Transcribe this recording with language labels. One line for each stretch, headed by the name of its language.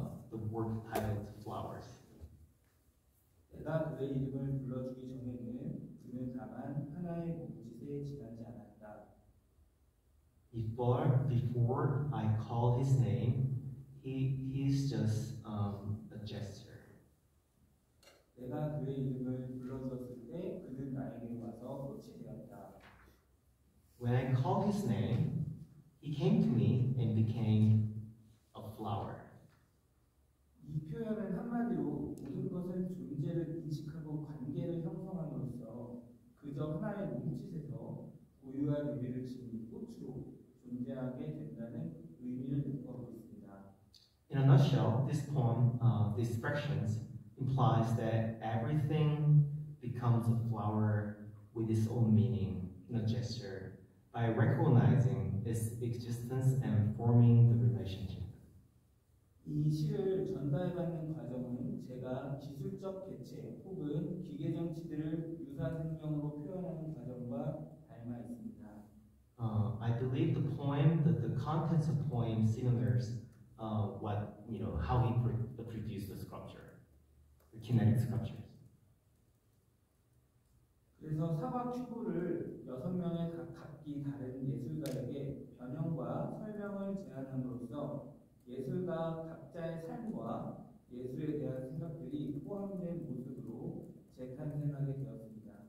English: The work titled "Flowers."
Korean: 내가 그의 이름을 불러주기 전에는 그는 다만 하나의 몸짓에 지나지 않았다.
English: Before I call his name, he's just a gesture.
Korean: 내가 그의 이름을 불러주었을 때 그는 나에게 와서 꽃이 되었다.
English: When I called his name, he came to me and became a flower.
Korean: 이 표현은 한마디로 모든 것은 존재를 인식하고 관계를 형성함으로써 그저 하나의 몸짓에서 고유한 의미를 지닌 꽃으로 존재하게 된다는 의미를 내포하고 있습니다.
English: In a nutshell, this poem, the expressions, implies that everything becomes a flower with its own meaning in a gesture by recognizing its existence and forming the relationship.
Korean: 이 시를 전달받는 과정은 제가 기술적 개체 혹은 기계 정치들을 유사 생명으로 표현하는 과정과 닮아 있습니다.
English: I believe the contents of the poem similars how he produced the sculpture, the kinetic sculptures.
Korean: 그래서 사과 큐브를 6명의 각기 다른 예술가에게 변형과 설명을 제안함으로써 예술가 각자의 삶과 예술에 대한 생각들이 포함된 모습으로 재탄생하게 되었습니다.